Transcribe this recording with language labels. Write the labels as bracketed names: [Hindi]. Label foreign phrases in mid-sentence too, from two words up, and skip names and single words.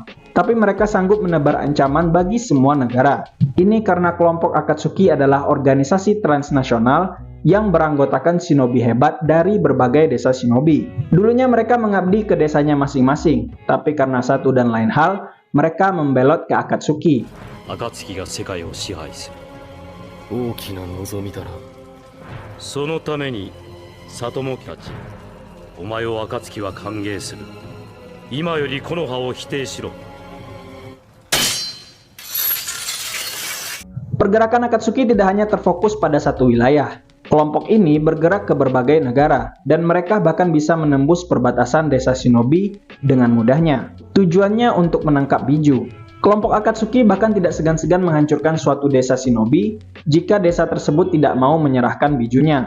[Indonesian] Tapi mereka sanggup menebar ancaman bagi semua negara. Ini karena kelompok Akatsuki adalah organisasi transnasional yang beranggotakan shinobi hebat dari berbagai desa shinobi. Dulunya mereka mengabdi ke desanya masing-masing, tapi karena satu dan lain hal, mereka membelot ke Akatsuki. [Japanese] 暁が世界を支配する大きな望みだな。そのために里もたち、お前を暁は歓迎する。今より木の葉を否定しろ。 [Indonesian] Pergerakan Akatsuki tidak hanya terfokus pada satu wilayah. Kelompok ini bergerak ke berbagai negara, dan mereka bahkan bisa menembus perbatasan desa shinobi dengan mudahnya. Tujuannya untuk menangkap biju. Kelompok Akatsuki bahkan tidak segan-segan menghancurkan suatu desa shinobi jika desa tersebut tidak mau menyerahkan bijunya.